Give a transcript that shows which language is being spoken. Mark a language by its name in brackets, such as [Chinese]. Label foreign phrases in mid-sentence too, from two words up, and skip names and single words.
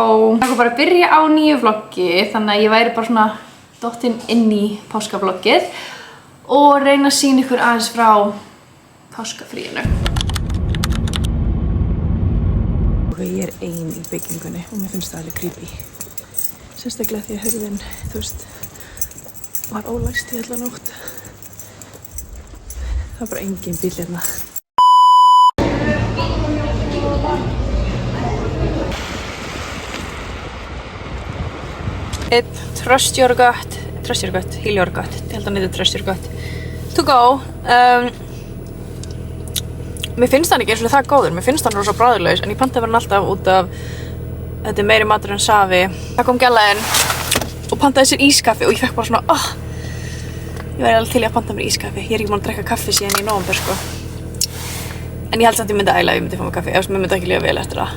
[Icelandic] Það er bara að byrja á nýju vloggi, þannig að ég væri bara svona dottinn inn í páskavloggið og reyna að sýna ykkur aðeins frá páskafríinu. Og ég er ein í byggingunni og mér finnst það alveg creepy. Sérstaklega því að hurðin, þú veist, var ólæst í alla nótt. Það var bara engin bíl hérna. [English] Trust your gut, heal your gut. [Icelandic] Ég held að neyta [English] trust your gut. To go. [Icelandic] Mér finnst hann ekki eins og það góður. Mér finnst hann rosa bragðlaus, en ég pantaði hann alltaf út af þetta er meiri matur en safi. Það kom gælaðinn og pantaði sér ískaffi og ég fekk bara svona, ég væri alveg til í að panta mér ískaffi. Ég er ekki búin að drekka kaffi síðan í nóvember, sko. En ég held samt ég myndi æla ef ég myndi fá mér kaffi, ef mér myndi ekki líða vel eftir það.